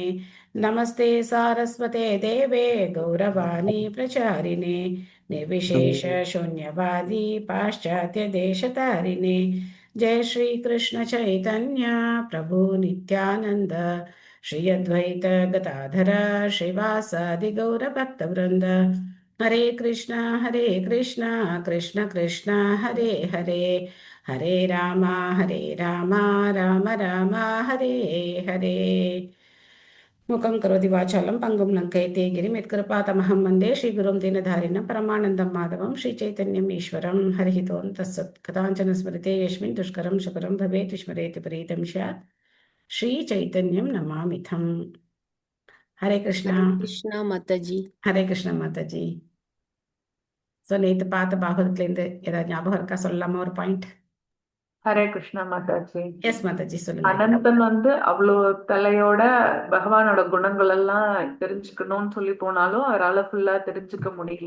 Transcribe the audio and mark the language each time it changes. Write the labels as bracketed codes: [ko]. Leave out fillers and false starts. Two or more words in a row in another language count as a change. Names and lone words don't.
[sa] नमस्ते सारस्वते देवे गौरवाणी प्रचारिणे निर्विशेष शून्यवादी पाश्चात्य देशतारिणे। जय श्री कृष्ण चैतन्य प्रभु नित्यानंद श्री अद्वैत गदाधर श्रीवासादि गौर भक्तवृंद। हरे कृष्ण कृष्ण कृष्ण हरे हरे हरे राम राम राम हरे हरे। मुखं करोति वाचालं पङ्गुं लङ्घयते गिरिं यत्कृपातमहं वन्दे श्रीगुरुं दीनधारिणं परमानन्दं माधवं श्रीचैतन्यम् ईश्वरं। हरिः ओं तत्सत्। कथाञ्चन स्मृते यस्मिन् दुष्करं सुकरं भवेत् स्मरेति प्रीतं स्यात् श्रीचैतन्यं नमामिथम्। हरे कृष्णा। [ta] ஹரே கிருஷ்ணா மாதாஜி. ஹரே கிருஷ்ணா மாதாஜி। ஸோ நேற்று பார்த்த பாகவதத்துலேருந்து ஏதாவது ஞாபகம் இருக்கா? சொல்லலாமா ஒரு பாயிண்ட்? ஹரே கிருஷ்ணா மாதாஜி. எஸ் மாதாஜி சொல்லுங்க. அனந்தன் அவ்வளோ தலையோட பகவானோட குணங்கள் எல்லாம் தெரிஞ்சுக்கணும்னு சொல்லி போனாலும் அவரால் ஃபுல்லா தெரிஞ்சுக்க முடியல.